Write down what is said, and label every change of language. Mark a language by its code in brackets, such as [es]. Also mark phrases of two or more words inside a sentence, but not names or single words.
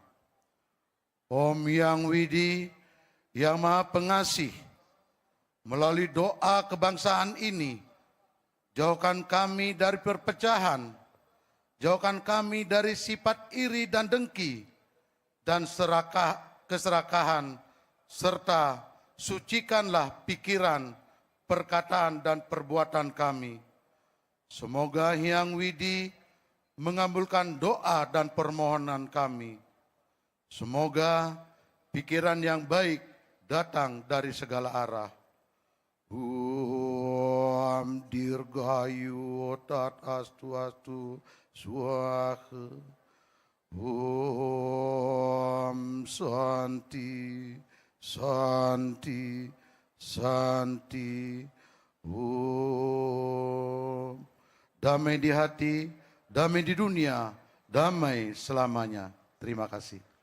[id] Om Yang Widi yang Maha Pengasih, melalui doa kebangsaan ini, jauhkan kami dari perpecahan, jauhkan kami dari sifat iri dan dengki, dan keserakahan, serta sucikanlah pikiran, perkataan, dan perbuatan kami. Semoga Hyang Widi mengabulkan doa dan permohonan kami. Semoga pikiran yang baik datang dari segala arah. [sa] Dirgayu tat astu swaha. Santi, santi, santi. [id] Damai di hati, damai di dunia, damai selamanya. Terima kasih.